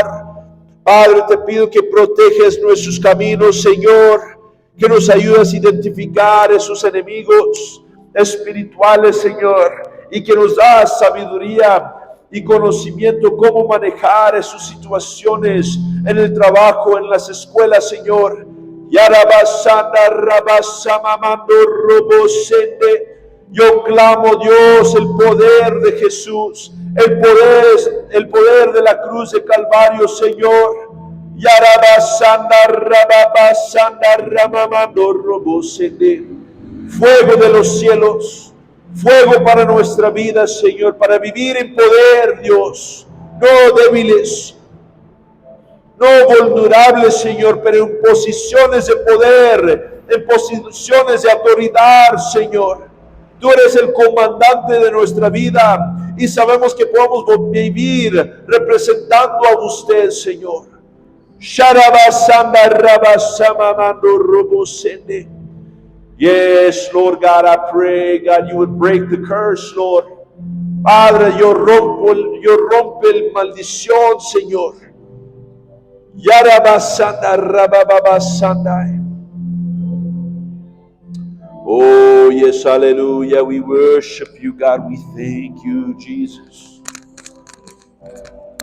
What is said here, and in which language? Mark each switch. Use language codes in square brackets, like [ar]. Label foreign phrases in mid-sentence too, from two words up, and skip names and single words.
[es] Padre, te pido que proteges nuestros caminos, Señor, que nos ayudes a identificar esos enemigos espirituales, Señor, y que nos das sabiduría y conocimiento cómo manejar esas situaciones en el trabajo, en las escuelas, Señor. Yarabasanda rabasamamando robosende. Yo clamo, Dios, el poder de Jesús, el poder de la cruz de Calvario, Señor. Yarabasanda rababasanda ramamando robosende. Fuego de los cielos, fuego para nuestra vida, Señor, para vivir en poder, Dios, no débiles, no vulnerables, Señor, pero en posiciones de poder, en posiciones de autoridad, Señor. Tú eres el comandante de nuestra vida y sabemos que podemos vivir representando a usted, Señor. Sharabasanda rabasamamando robosende. [en] Yes, Lord God, I pray, God, you would break the curse, Lord. [es] Padre, yo rompo el maldición, Señor. Yarabasanda rabababasanda. [en] Oh, yes, hallelujah. We worship you, God. We thank you, Jesus.